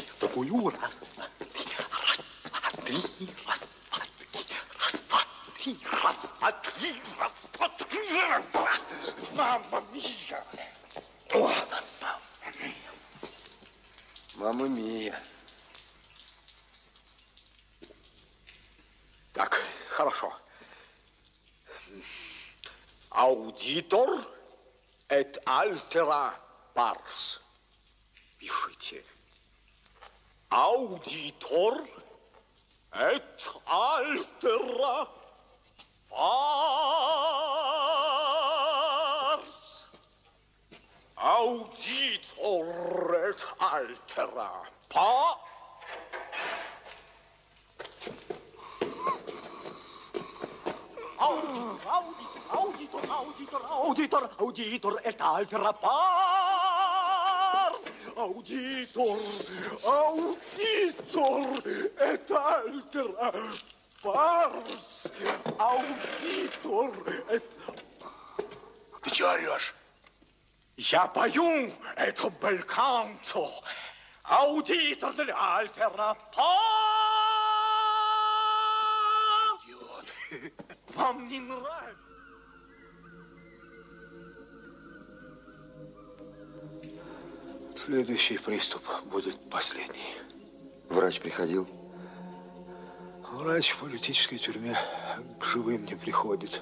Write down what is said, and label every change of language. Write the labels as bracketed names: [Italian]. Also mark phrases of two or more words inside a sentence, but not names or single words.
[Russian] Такую, раз, два, три, раз, два, три, раз, два, три, раз, два, три, раз, два, три, раз, два, три. [Italian] Mamma mia! O, mamma mia! [Russian] Так, хорошо. [Latin] Аудитор et altera pars. Пишите. Аудитор et altera pars. Auditor et altera pars. Аудитор et altera pars. Аудитор et altera pars. Аудитор et... [Russian] Ты чего орешь? Я пою это бельканто. [Latin] Аудитор et altera pars. [Russian] Идиот. Вам не нравится? Следующий приступ будет последний. Врач приходил? Врач в политической тюрьме к живым не приходит.